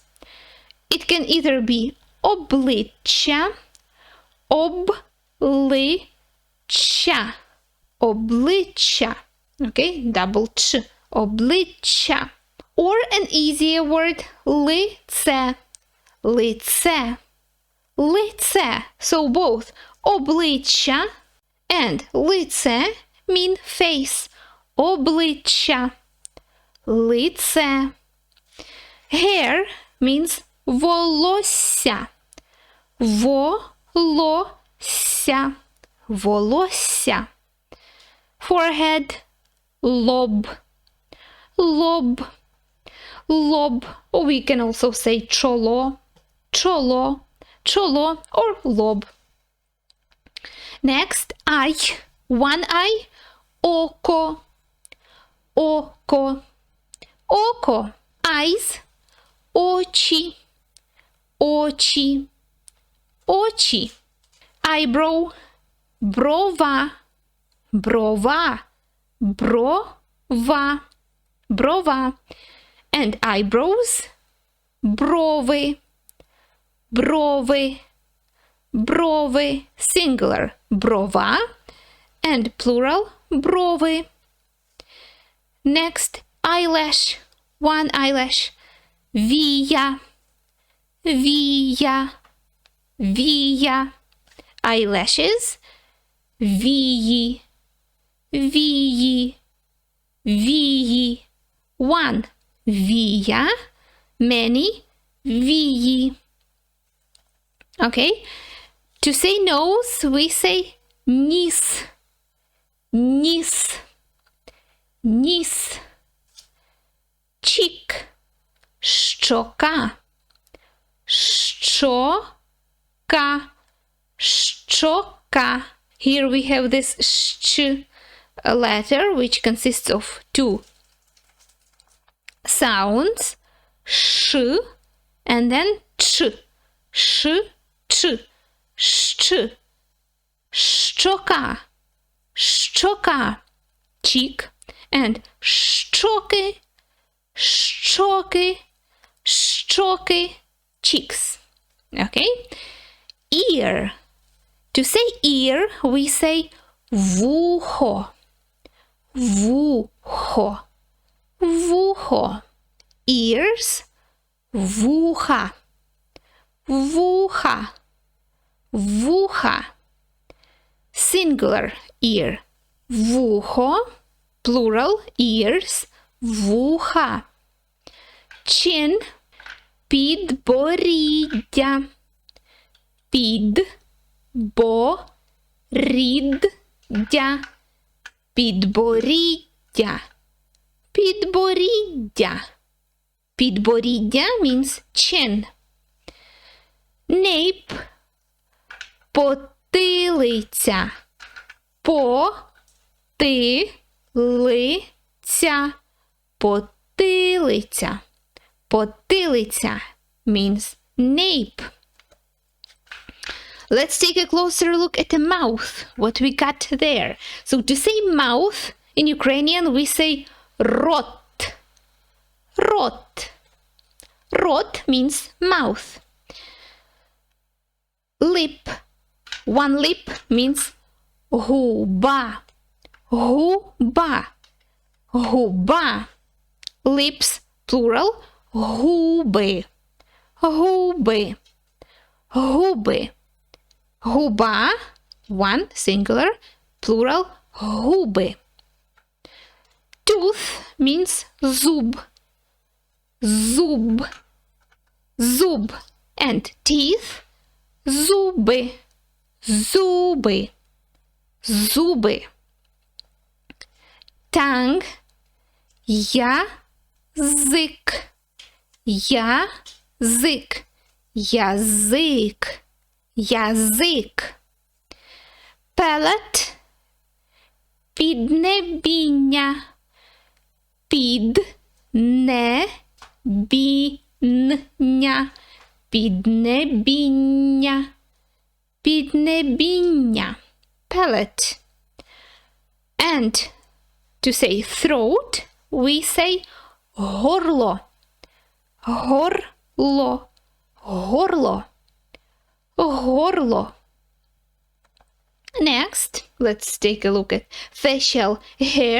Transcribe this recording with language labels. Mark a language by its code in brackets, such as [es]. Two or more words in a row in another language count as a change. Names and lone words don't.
[en] It can either be [uk] обличчя, обличчя, обличчя, [en] okay, double ch, обличчя. Or an easier word, [uk] лице, лице, лице. [en] So both обличчя and лице mean face. [uk] Обличчя, лице. [en] Hair means [uk] волосся, волосся, волосся. Forehead, лоб, лоб, лоб. [en] Or we can also say [uk] чоло, чоло, чоло, [en] or лоб. Next, eye, one eye, [uk] око, око, око. Eyes, очи, очи, очи. Eyebrow, брова, брова, брова, брова. [en] And eyebrows, [uk] брови, брови, брови. [en] Singular, брова, and plural, брови. Next, eyelash, one eyelash, [uk] вия, вия, вия. [en] Eyelashes, [uk] вії, вії, вії. [en] One, вія, many, вії. Okay, to say nose, we say [uk] ніс, ніс, ніс. Cheek, щока, щока, щока. [en] Here we have this sh letter, which consists of two sounds, sh and then ch, sh, ch, sh, [uk] щока, щока, [en] cheek, and [uk] щоки, щоки, щоки, [en] cheeks. Okay? Ear. To say ear, we say [uk] вухо, вухо, вухо. Ears, вуха, вуха, вуха. [en] Singular ear, вухо, plural ears, [uk] вуха. Chin, підборіддя, підборіддя, підборіддя, підборіддя. [en] Підборіддя means chin. [uk] Nape, потилиця, потилиця, потилиця, потилиця [en] means nape. Let's take a closer look at the mouth, what we got there. So to say mouth, in Ukrainian we say [uk] рот, рот. [en] Рот means mouth. Lip, one lip means [uk] губа, губа, губа. [en] Lips, plural, [uk] губи, губи, губи. Губа, [en] one, singular, plural, губи. Tooth means [uk] зуб, зуб, зуб. [en] And teeth, [uk] зуби, зуби, зуби. Tongue, язик, язик, язик, язик. Palate, піднебіння, Піднебіння. Піднебіння. Піднебіння. [en] Palate. And to say throat, we say горло. [uk] Горло. Горло. Горло. [en] Next, let's take a look at facial hair.